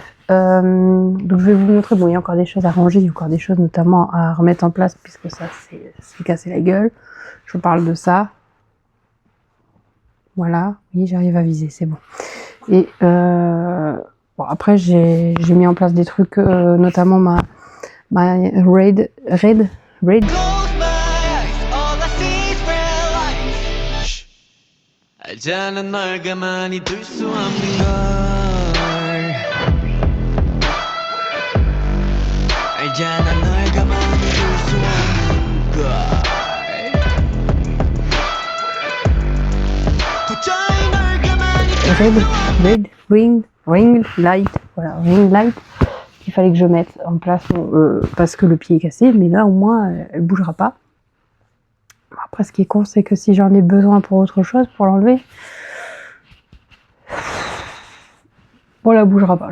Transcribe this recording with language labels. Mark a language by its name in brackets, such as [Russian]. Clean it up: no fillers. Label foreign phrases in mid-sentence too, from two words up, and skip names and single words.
[French] Donc je vais vous montrer. Bon, il y a encore des choses à ranger, il y a encore des choses notamment à remettre en place puisque ça c'est cassé la gueule. Je vous parle de ça. Voilà. Oui, j'arrive à viser, c'est bon. Et bon, après j'ai mis en place des trucs, notamment ma raid. [Korean] 알잖아 널 가만히 둘 수 없는 걸 알잖아 널 가만히 둘 수 없는 걸 도저히 널 가만히 둘 수 없는 [English] ring light. [French] Voilà, [English] ring light. [French] Il fallait que je mette en place parce que le pied est cassé, mais là au moins elle bougera pas. Après, ce qui est con, c'est que si j'en ai besoin pour autre chose, pour l'enlever, bon, elle bougera pas.